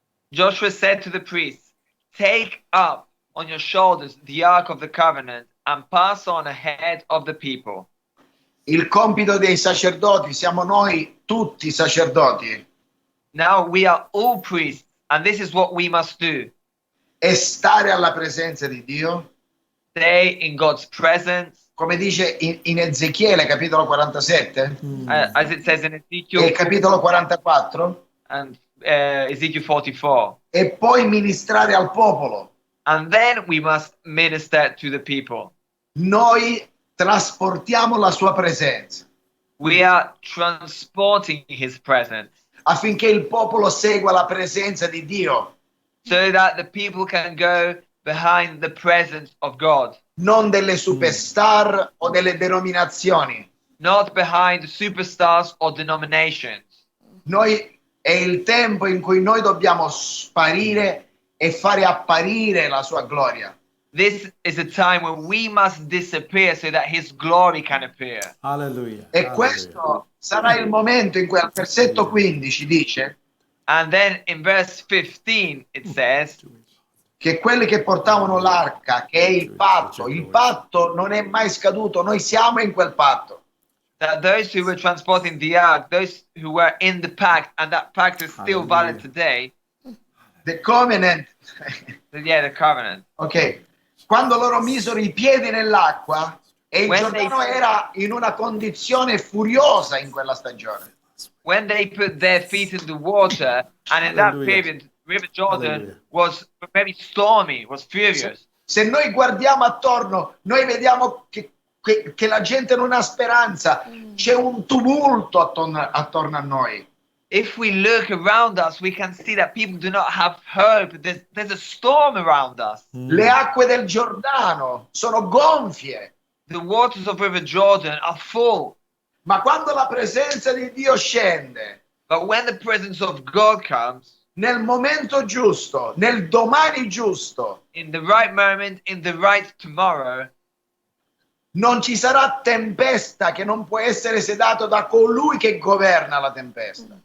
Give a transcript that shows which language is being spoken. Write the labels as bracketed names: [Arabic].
[English] Joshua said to the priests, take up on your shoulders the ark of the covenant and pass on ahead of the people. [Italian] Il compito dei sacerdoti, siamo noi tutti sacerdoti, [English] Now we are all priests, and this is what we must do. [Italian] è stare alla presenza di Dio, [English] Stay in God's presence, [Italian] come dice in Ezechiele capitolo 47 [English] as it says in [Italian] e [English] Ezekiel [Italian] capitolo 44, [English] and Ezekiel 44. [Italian] e poi ministrare al popolo. [English] And then we must minister to the people. [Italian] Noi trasportiamo la sua presenza [English] We are transporting His presence [Italian] affinché il popolo segua la presenza di Dio, [English] so that the people can go behind the presence of God, [Italian] non delle superstar o delle denominazioni. [English] not behind superstars or denominations. [Italian] Noi è il tempo in cui noi dobbiamo sparire e fare apparire la sua gloria. [English] This is a time when we must disappear so that His glory can appear. Hallelujah. [Italian] E Hallelujah. questo sarà il momento in cui al versetto 15 dice [English] And then in verse 15 it says [Italian] che quelli che portavano l'arca, che è il patto non è mai scaduto, noi siamo in quel patto. [English] that those who were transporting the ark, those who were in the pact, and that pact is still valid today, The covenant, the covenant. [Italian] ok, quando loro misero i piedi nell'acqua e il [English] When [Italian] Giordano [English] they- [Italian] era in una condizione furiosa in quella stagione. [English] When they put their feet in the water, and in that Hallelujah. period, River Jordan Hallelujah. was very stormy, was furious. [Italian] Se noi guardiamo attorno, noi vediamo che la gente non ha speranza, c'è un tumulto attorno a noi. [English] If we look around us, we can see that people do not have hope. There's a storm around us. [Italian] Le acque del Giordano sono gonfie, [English] The waters of River Jordan are full. [Italian] ma quando la presenza di Dio scende, [English] But when the presence of God comes, [Italian] nel momento giusto, nel domani giusto, [English] in the right moment, in the right tomorrow, [Italian] non ci sarà tempesta che non può essere sedato da colui che governa la tempesta.